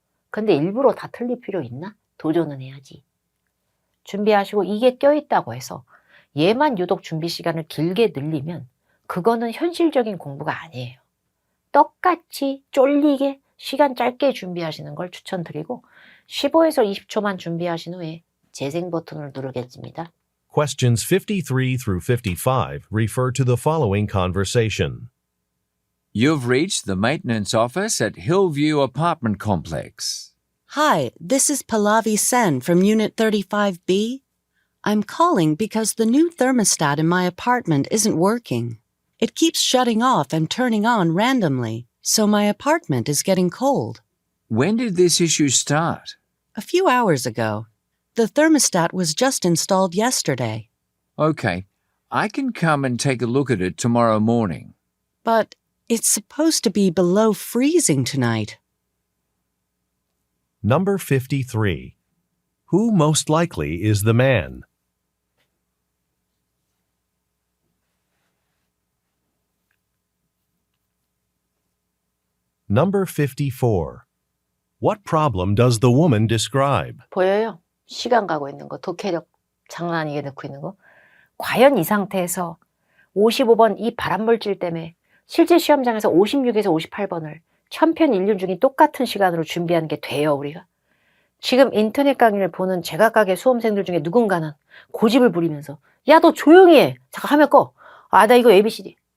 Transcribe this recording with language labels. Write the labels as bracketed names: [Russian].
[Korean] 근데 일부러 다 틀릴 필요 있나? 도전은 해야지. 준비하시고 이게 껴있다고 해서 얘만 유독 준비 시간을 길게 늘리면 그거는 현실적인 공부가 아니에요. 똑같이 쫄리게 시간 짧게 준비하시는 걸 추천드리고 15에서 20초만 준비하신 후에 재생 버튼을 누르겠습니다. [English] Questions 53 through 55 refer to the following conversation. You've reached the maintenance office at Hillview Apartment Complex. Hi, this is Pallavi Sen from Unit 35B. I'm calling because the new thermostat in my apartment isn't working. It keeps shutting off and turning on randomly, so my apartment is getting cold. When did this issue start? A few hours ago. The thermostat was just installed yesterday. Okay, I can come and take a look at it tomorrow morning. But it's supposed to be below freezing tonight. Number 53. Who most likely is the man? Number 54. What problem does the woman describe? [Korean] 보여요? 시간 가고 있는 거, 독해력 장난 아니게 넣고 있는 거. 과연 이 상태에서 55번 이 발암물질 때문에 실제 시험장에서 56에서 58번을 천편일률 중에 똑같은 시간으로 준비하는 게 돼요, 우리가? 지금 인터넷 강의를 보는 제각각의 수험생들 중에 누군가는 고집을 부리면서 야, 너 조용히 해. 잠깐 화면 꺼. 아, 나 이거 ABCD.